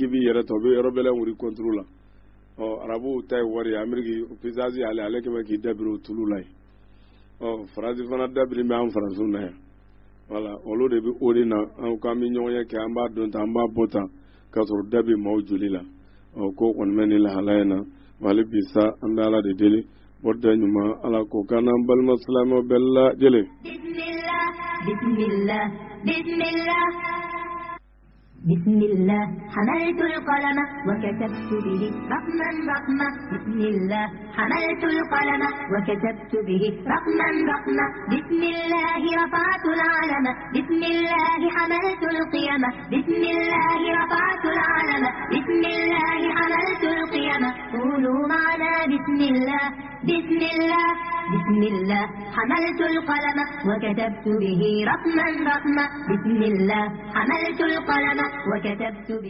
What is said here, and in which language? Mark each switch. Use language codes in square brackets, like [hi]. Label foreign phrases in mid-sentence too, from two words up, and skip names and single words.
[bm] b'i yɛrɛ ta u bɛ yɔrɔ bɛɛ wuli contre la arabuw ta ye wari ye Amérique puissance ale kɛmɛ k'i dabiri o tulu la ye Faransi fana dabiri bɛ an Faransiw na yan voilà olu de bɛ o de na an k'an bɛ ɲɔgɔn ye kɛ an b'a dɔn tan an b'a bɔ tan k'a sɔrɔ da bɛ maaw joli la ko kɔni bɛ nin lahalaya in na wali bisa an bɛ Ala de deli o da ɲuman Ala k'o kan n'an balima silamɛw bɛɛ lajɛlen [ar] بسم الله حملت القلم وكتبت به رقما رقما بسم الله حملت القلم وكتبت به رقما رقما بسم الله رفعت العلم بسم الله حملت القيم بسم الله رفعت العلم بسم الله حملت القيم قولوا معنا بسم الله بسم الله بسم الله حملت القلم وكتبت به رقما رقما بسم الله حملت القلم وكتبت به